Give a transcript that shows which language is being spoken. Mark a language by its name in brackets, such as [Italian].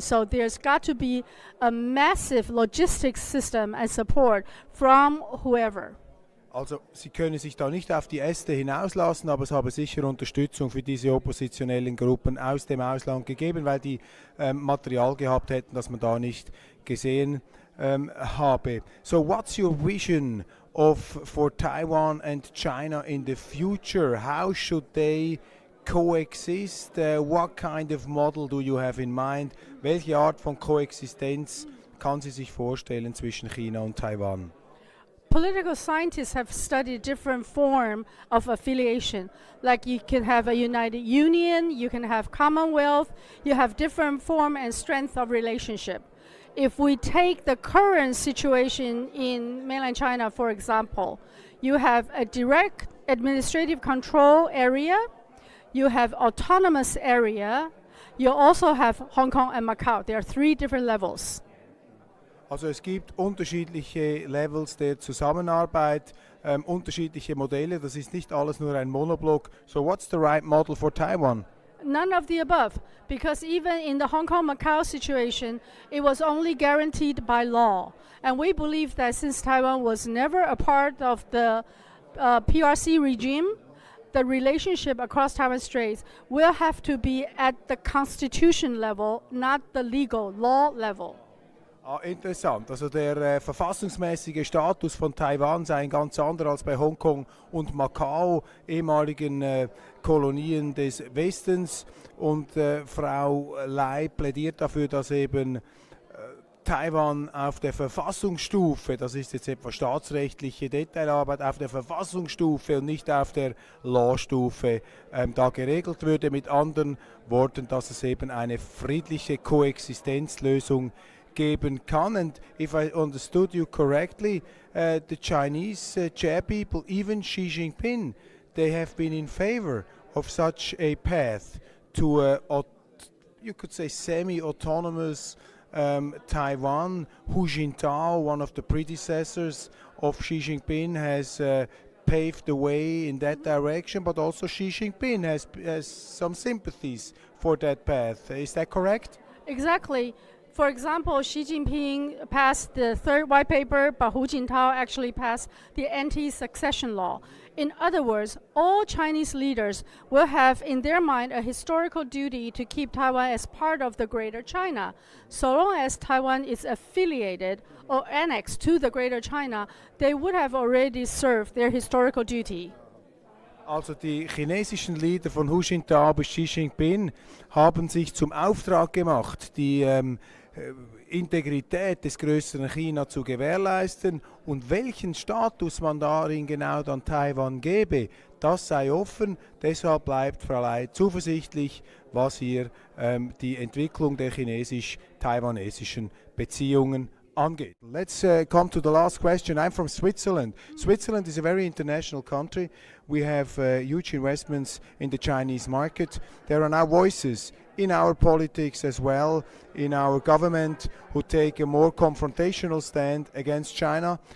[English] So there's got to be a massive logistics system and support from whoever. [German] Also Sie können sich da nicht auf die Äste hinauslassen, aber es habe sicher Unterstützung für diese oppositionellen Gruppen aus dem Ausland gegeben, weil die Material gehabt hätten, das man da nicht gesehen habe. [English] So what's your vision for Taiwan and China in the future? How should they coexist? What kind of model do you have in mind? [German] Welche Art von Koexistenz kann sie sich vorstellen zwischen China und Taiwan? [English] Political scientists have studied different form of affiliation. Like you can have a United Union, you can have Commonwealth, you have different form and strength of relationship. If we take the current situation in mainland China, for example, you have a direct administrative control area, you have autonomous area, you also have Hong Kong and Macau. There are 3 different levels. [German] Also es gibt unterschiedliche Levels der Zusammenarbeit, unterschiedliche Modelle, das ist nicht alles nur ein Monoblock. [English] So what's the right model for Taiwan? None of the above, because even in the Hong Kong-Macau situation, it was only guaranteed by law. And we believe that since Taiwan was never a part of the PRC regime, the relationship across Taiwan Straits will have to be at the constitution level, not the legal law level. [German] Interessant. Also der verfassungsmäßige Status von Taiwan sei ein ganz anderer als bei Hongkong und Macau, ehemaligen Kolonien des Westens. Und Frau Lei plädiert dafür, dass eben Taiwan auf der Verfassungsstufe, das ist jetzt etwa staatsrechtliche Detailarbeit, auf der Verfassungsstufe und nicht auf der Lawstufe da geregelt würde. Mit anderen Worten, dass es eben eine friedliche Koexistenzlösung geben kann. [English] And if I understood you correctly, the Chinese chair people, even Xi Jinping, they have been in favor of such a path to you could say semi-autonomous Taiwan. Hu Jintao, one of the predecessors of Xi Jinping, has paved the way in that direction, but also Xi Jinping has some sympathies for that path. Is that correct? Exactly. For example, Xi Jinping passed the 3rd white paper, but Hu Jintao actually passed the anti-succession law. In other words, all Chinese leaders will have in their mind a historical duty to keep Taiwan as part of the Greater China. So long as Taiwan is affiliated or annexed to the Greater China, they would have already served their historical duty. [German] Also die chinesischen Leader von Hu Jintao bis Xi Jinping haben sich zum Auftrag gemacht, die Integrität des größeren China zu gewährleisten, und welchen Status man darin genau dann Taiwan gebe, das sei offen. Deshalb bleibt Frau Lei zuversichtlich, was hier die Entwicklung der chinesisch-taiwanesischen Beziehungen angeht. [English] Let's come to the last question. I'm from Switzerland. Switzerland is a very international country. We have huge investments in the Chinese market. There are now voices in our politics as well, in our government, who take a more confrontational stand against China.